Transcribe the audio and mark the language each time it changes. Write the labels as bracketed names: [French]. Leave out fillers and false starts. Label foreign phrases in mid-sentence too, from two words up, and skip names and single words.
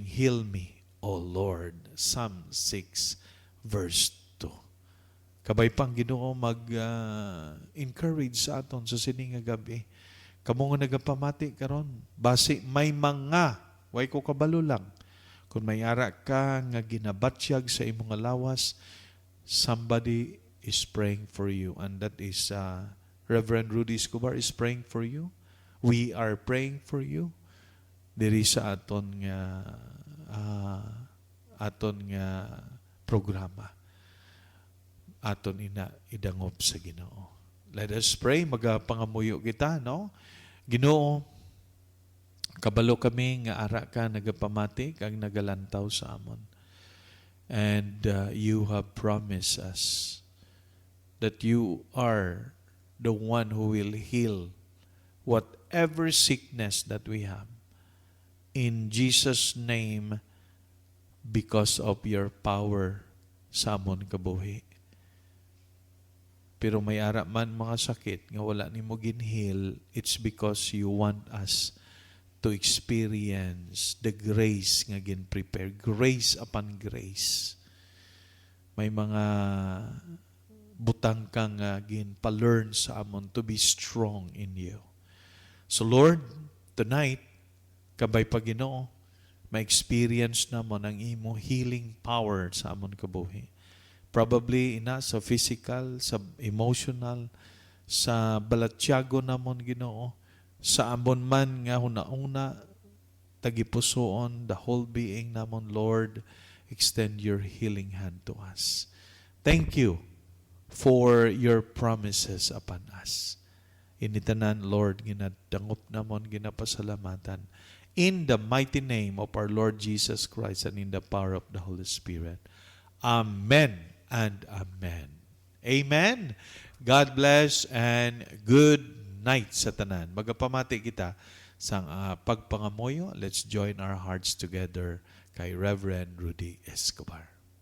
[English] Heal me, O Lord. Psalm 6, verse 2. [Hiligaynon] Kabay pang Ginoo mag-encourage sa aton sa sining nga gabi. Kamo nga nagapamati karon, base may mga, way ko kabalo lang, kung may ara ka nga ginabatsyag sa imong lawas, [English] somebody is praying for you. And that is Reverend Rudy Escobar is praying for you. We are praying for you. [Hiligaynon] Diri sa aton nga programa. Aton idangop sa Ginoo. [English] Let us pray, [Hiligaynon] magapangamuyo kita, no? Ginoo, kabalo kami nga ara ka nagapamati kag nagalantaw sa amon. [English] And you have promised us that you are the one who will heal whatever sickness that we have. In Jesus' name, because of your power [Hiligaynon] sa amon kabuhi. Pero may ara man mga sakit nga wala nimo ginheal, [English] it's because you want us to experience the grace [Hiligaynon] nga gin-prepare. [English] Grace upon grace. [Hiligaynon] May mga butang kang gin-pa-learn sa amon [English] to be strong in you. So Lord, tonight, [Hiligaynon] kabay pa Ginoo, ma-experience namon ang imo healing power sa amon kabuhi. Probably sa physical, sa emotional, sa balatyago namon Ginoo, sa amon man nga huna-una, tagipusoon, [English] the whole being namon, Lord, extend your healing hand to us. Thank you for your promises upon us. [Hiligaynon] Initanan, Lord, ginadangop namon, ginapasalamatan. [English] In the mighty name of our Lord Jesus Christ and in the power of the Holy Spirit. Amen and amen. Amen. God bless and good night [Hiligaynon] sa tanan. Magapamati kita sa pagpangamoyo. [English] Let's join our hearts together kay Reverend Rudy Escobar.